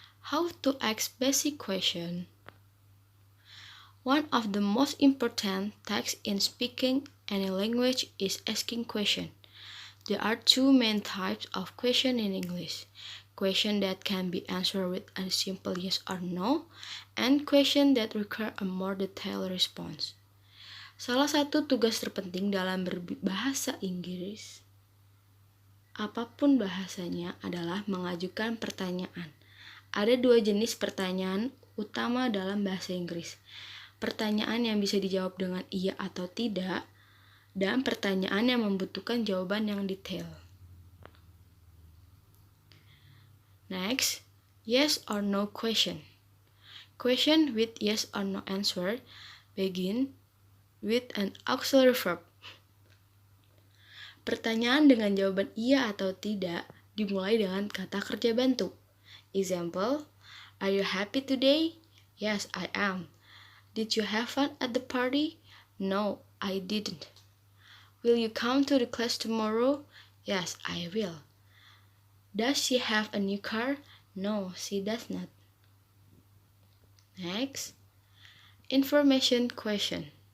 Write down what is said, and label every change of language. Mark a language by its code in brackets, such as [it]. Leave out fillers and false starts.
[en] How to ask basic question? One of the most important tasks in speaking any language is asking question. There are two main types of question in English. Question that can be answered with a simple yes or no, and question that require a more detailed response. [id] Salah satu tugas terpenting dalam berbahasa Inggris, apapun bahasanya, adalah mengajukan pertanyaan. Ada dua jenis pertanyaan utama dalam bahasa Inggris. Pertanyaan yang bisa dijawab dengan iya atau tidak, dan pertanyaan yang membutuhkan jawaban yang detail. [en] Next, yes or no question. Question with yes or no answer begin with an auxiliary verb. [id] Pertanyaan dengan jawaban iya atau tidak dimulai dengan kata kerja bantu. [en] Example, are you happy today? Yes, I am. Did you have fun at the party? No, I didn't. Will you come to the class tomorrow? Yes, I will. Does she have a new car? No, she does not. Next, information question.